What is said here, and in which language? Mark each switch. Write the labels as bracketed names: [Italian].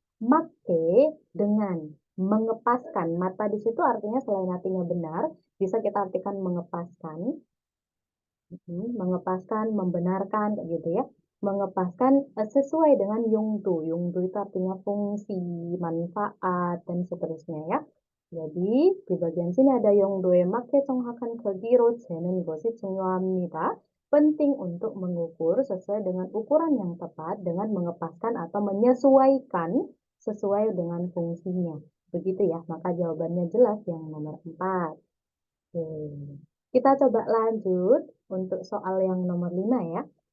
[Indonesian] Make dengan mengepaskan. Mata di situ artinya selain artinya benar, bisa kita artikan mengepaskan. Mengepaskan, membenarkan, kayak gitu ya. Mengepaskan sesuai dengan yungtu. Yungtu itu artinya fungsi, manfaat, dan seterusnya ya. Jadi di bagian sini ada [Korean] 용도에 맞게 정확한 크기로 재는 것이 중요합니다. [Indonesian] Penting untuk mengukur sesuai dengan ukuran yang tepat dengan mengepaskan atau menyesuaikan sesuai dengan fungsinya. Begitu ya, maka jawabannya jelas yang nomor 4. Oke. Kita coba lanjut untuk soal yang nomor 5 ya.